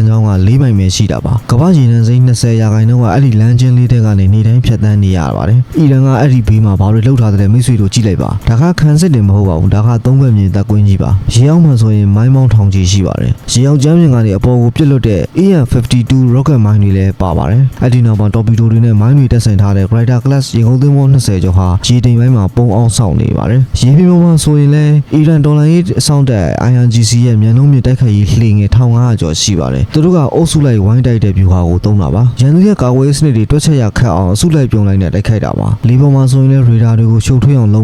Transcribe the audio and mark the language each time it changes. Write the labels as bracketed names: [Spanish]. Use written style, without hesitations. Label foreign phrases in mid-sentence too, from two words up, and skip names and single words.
[Burmese] ကြောင်းက4မိုင်ပဲရှိတာပါကမ္ဘာရေနံစိမ်း20ရာခိုင်နှုန်းကအဲ့ဒီလမ်းချင်းလေးတဲ့ကနေနေတိုင်းဖြတ်တန်းနေရပါတယ်အီရန်ကအဲ့ဒီဘေးမှာဘာတွေလှုပ်ထားတဲ့မိတ်ဆွေတို့ကြည့်လိုက်ပါဒါကခံစစ်တင်မဟုတ်ပါဘူးဒါက3ဘက်မြင်တပ်ကွင်းကြီးပါရေအောင်မှဆိုရင်မိုင်းမောင်းထောင်ကြီးရှိပါတယ်ရေအောင်ကျမ်းပြင်ကနေအပေါ်ကိုပြစ်လွတ်တဲ့ AN-52 rocket mine တွေလည်းပါပါတယ်အဲ့ဒီနောက်မှာတော်ပီဒိုတွေနဲ့မိုင်းတွေတက်ဆင်ထားတဲ့ Glider Class ရေငုံသင်းမော20ကျော်ဟာရေတိမ်ပိုင်းမှာပုံအောင်ဆောင်နေပါတယ်ရေပြင်ပေါ်မှာဆိုရင်လည်းအီရန်ဒေါ်လာရေးအဆောင်တက် IRGC ရဲ့မြန်နှုန်းမြင့်တိုက်ခိုက်ရေးလှေငယ်1500 ကျော်ရှိပါတယ်သူတို့ကအုပ်စုလိုက်ဝိုင်းတိုက်တဲ့ဗျူဟာကိုသုံးတာပါရန်သူရဲ့ကာကွယ်ရေးစနစ်တွေတွက်ချက်ရခတ်အောင်အစုလိုက်ပြုံလိုက်နဲ့တိုက်ခိုက်တာပါလေပေါ်မှာဆိုရင်လည်းရေဒါတွေကိုရှုပ်ထွေးအောင်လုပ်